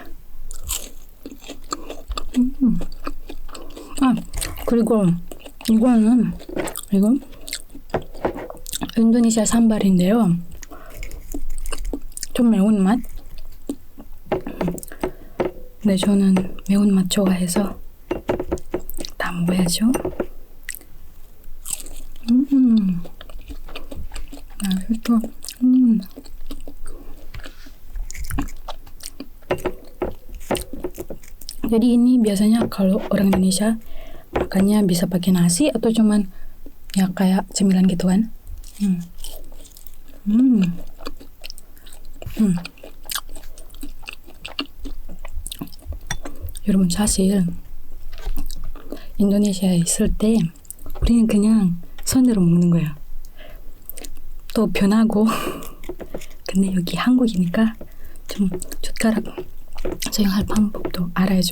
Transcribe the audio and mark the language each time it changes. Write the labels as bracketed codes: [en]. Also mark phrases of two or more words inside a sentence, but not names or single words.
[ko] 아, 그리고 이거 인도네시아 산발인데요. 좀 매운맛? 근데 저는 매운맛 좋아해서 다 먹어야죠. 맛있어. [id] Jadi ini biasanya kalau orang Indonesia makannya bisa pakai nasi atau cuman ya kayak cemilan gitu kan. [ko] 여러분 사실 인도네시아에 있을 때 우리는 그냥 손으로 먹는 거예요. 또 변하고 근데 여기 한국이니까 좀 젓가락 사용할 방법도 알아야죠.